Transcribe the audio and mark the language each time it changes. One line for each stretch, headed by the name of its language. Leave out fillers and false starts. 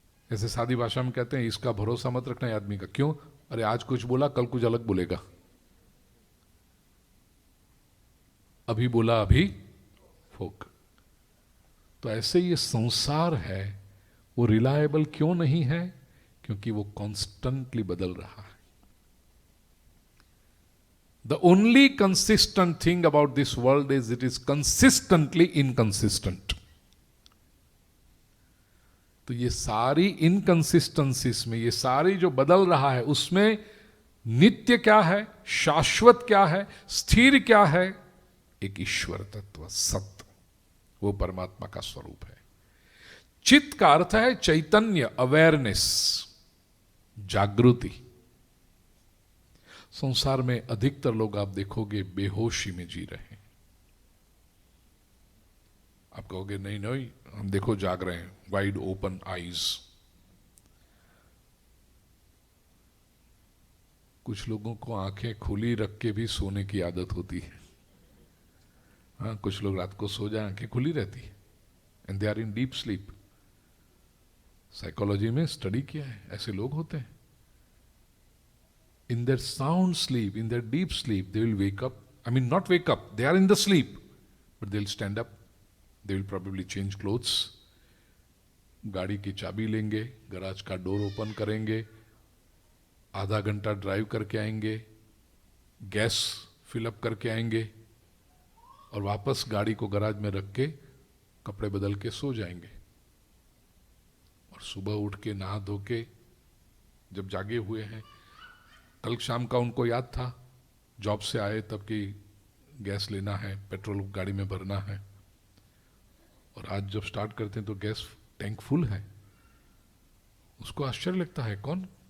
Hindi: ऐसे सादी भाषा में कहते हैं इसका भरोसा मत रखना है आदमी का। क्यों? अरे आज कुछ बोला कल कुछ अलग बोलेगा, अभी बोला अभी फोक। तो ऐसे ये संसार है, वो रिलायबल क्यों नहीं है? क्योंकि वो कॉन्स्टेंटली बदल रहा है।
English: The only consistent thing about this world is it is consistently inconsistent.
Hindi: तो ये सारी इनकंसिस्टेंसीज में, ये सारी जो बदल रहा है, उसमें नित्य क्या है, शाश्वत क्या है, स्थिर क्या है? एक ईश्वर तत्व, सत्य, वो परमात्मा का स्वरूप है। चित्त का अर्थ है चैतन्य, अवेयरनेस, जागृति। संसार में अधिकतर लोग आप देखोगे बेहोशी में जी रहे हैं। आप कहोगे नहीं नहीं, हम देखो जाग रहे हैं,
English: Wide open eyes.
Hindi: कुछ लोगों को आंखें खुली रख के भी सोने की आदत होती है। हाँ, कुछ लोग रात को सो जाए आंखें खुली रहती है,
English: And they are in deep sleep.
Hindi: Psychology में स्टडी किया है, ऐसे लोग होते हैं।
English: In their sound sleep, in their deep sleep, they will wake up. I mean, not wake up, they are in the sleep, but they'll stand up. They will probably change clothes.
Hindi: गाड़ी की चाबी लेंगे, garage का door open करेंगे, आधा घंटा drive करके आएंगे, गैस फिलअप करके आएंगे, और वापस गाड़ी को गैराज में रख के कपड़े बदल के सो जाएंगे, और सुबह उठ के नहा धो के जब जागे हुए हैं, कल शाम का उनको याद था जॉब से आए तब कि गैस लेना है, पेट्रोल गाड़ी में भरना है, और आज जब स्टार्ट करते हैं तो गैस टैंक फुल है। उसको आश्चर्य लगता है। कौन?